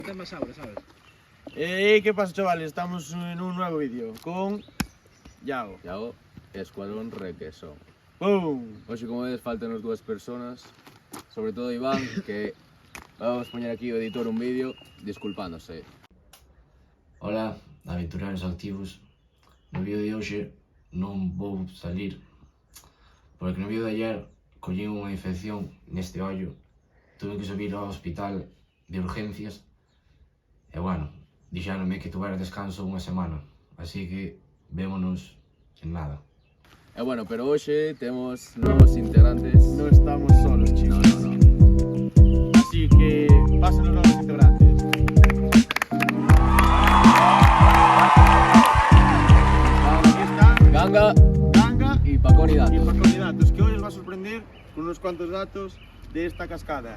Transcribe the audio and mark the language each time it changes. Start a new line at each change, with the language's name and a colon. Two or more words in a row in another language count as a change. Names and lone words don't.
Spanish: Está más ahora, ¿sabes? ¿Qué pasa, chavales? Estamos en un nuevo vídeo con Yago. Yago, Escuadrón Requesón. ¡Pum!
Galician: Hoxe, como vedes, faltanos dúas personas, sobre todo Iván, que vamos a poñer aquí o editor un vídeo disculpándose. Ola, aventureiros activos. No vídeo de hoxe non vou salir porque no vídeo de ayer collín unha infección neste ollo, tuve que subir ao hospital de urgencias e bueno, dixéronme que tuvera descanso unha semana, así que vémonos en nada. E bueno, pero hoxe temos novos integrantes.
Spanish: No estamos solos, chicos. No. Así que pasen los nuevos integrantes. Aquí están Ganga Ganga y Pacón y Datos. y Pacón y Datos, que hoy os va a sorprender con unos cuantos datos de esta cascada.